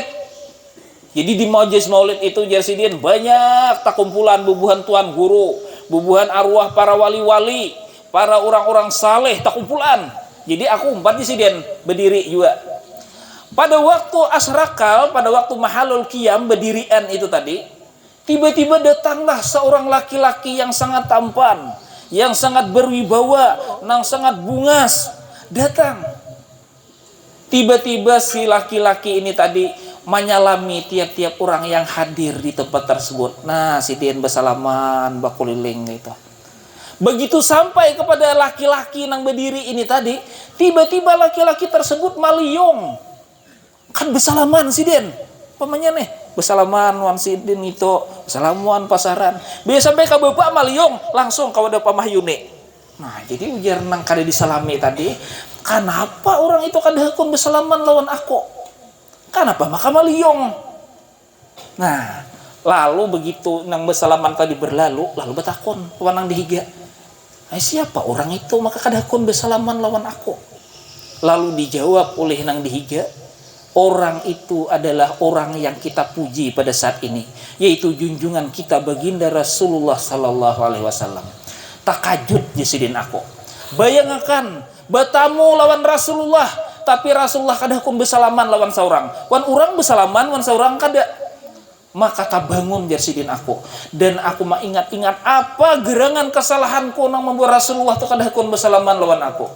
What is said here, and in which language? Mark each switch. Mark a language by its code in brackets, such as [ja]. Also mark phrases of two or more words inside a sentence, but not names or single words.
[bjn] Jadi di majelis maulid itu Jersidin banyak takumpulan bubuhan tuan guru, bubuhan arwah para wali-wali, para orang-orang saleh takumpulan. Jadi aku umpat di Sidin berdiri juga. [id] Pada waktu asrakal, pada waktu [ar] محل القيام [id] berdirian itu tadi, tiba-tiba datanglah seorang laki-laki yang sangat tampan, yang sangat berwibawa, yang sangat bungas, datang. Tiba-tiba si laki-laki ini tadi menyalami tiap-tiap orang yang hadir di tempat tersebut. [bjn] Nah, si Din bersalaman bakuliling gitu. Begitu sampai kepada laki-laki nang berdiri ini tadi, tiba-tiba laki-laki tersebut maliung. Kan bersalaman si Din. Pemanya nih, bersalaman wan si Din itu, bersalaman pasaran. Biasa sampai ke bapak maliung, langsung kau ada pamahyune. Nah, jadi ujar nang kada disalami tadi, kenapa orang itu kada hakun bersalaman lawan aku? Kenapa maka maliung? Nah, lalu begitu nang bersalaman tadi berlalu, lalu betakon wanang dihiga. Siapa orang itu maka kada hakun bersalaman lawan aku? Lalu dijawab oleh nang dihiga, [id] orang itu adalah orang yang kita puji pada saat ini, yaitu junjungan kita baginda Rasulullah [ar] صلى الله عليه وسلم. [bjn] Takajud jasidin aku. Bayangkan bertamu lawan Rasulullah, tapi Rasulullah kada hukum bersalaman lawan seorang. Wan orang bersalaman, wan seorang kada. Maka tabangun jasidin aku. Dan aku ingat-ingat apa gerangan kesalahanku nang membuat Rasulullah tu kada hukum bersalaman lawan aku.